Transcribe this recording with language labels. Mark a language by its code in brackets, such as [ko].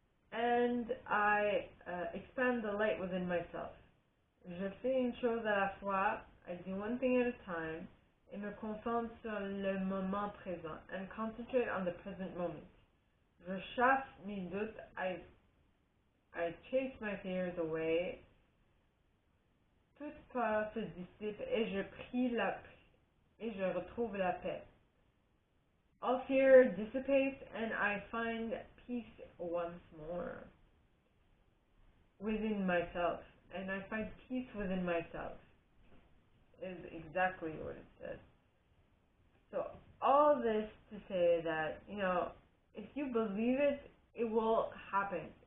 [en] And I expand the light within myself. [fr] Je fais une chose à la fois. [en] I do one thing at a time. [fr] Et me concentre sur le moment présent. [en] And concentrate on the present moment. [fr] Je chasse mes doutes. [en] I chase my fears away. [fr] Toute peur se dissipe et je retrouve la paix. [en] All fear dissipates and I find peace once more. within myself, and I find peace within myself, is exactly what it says. So all this to say that, if you believe it, it will happen.